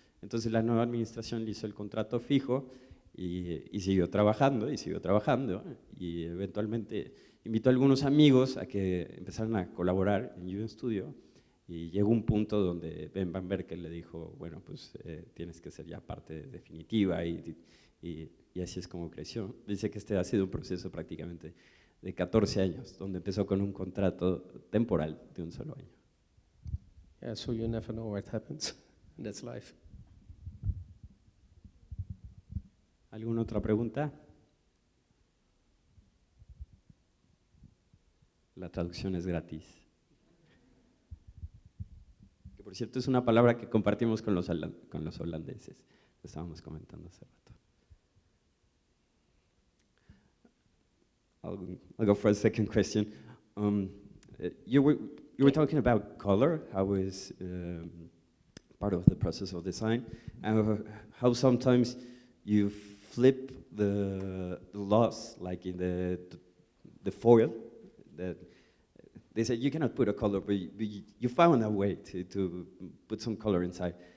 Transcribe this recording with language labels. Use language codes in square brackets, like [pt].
[es] Entonces la nueva administración le hizo el contrato fijo y siguió trabajando y eventualmente invitó a algunos amigos a que empezaran a colaborar en UNstudio y llegó un punto donde Ben Van Berkel le dijo, bueno, pues tienes que ser ya parte definitiva y así es como creció. Dice que este ha sido un proceso prácticamente de 14 años, donde empezó con un contrato temporal de 1 solo año. [en] Yeah, so you never know what happens. That's life. [es] ¿Alguna otra pregunta? La traducción es gratis. Que por cierto es una palabra que compartimos con los holandeses, lo estábamos comentando hace rato. [en] I'll go for a second question. You were talking about color, how is part of the process of design, and how sometimes you flip the laws, like in the foil, that they said you cannot put a color, but you found a way to put some color inside.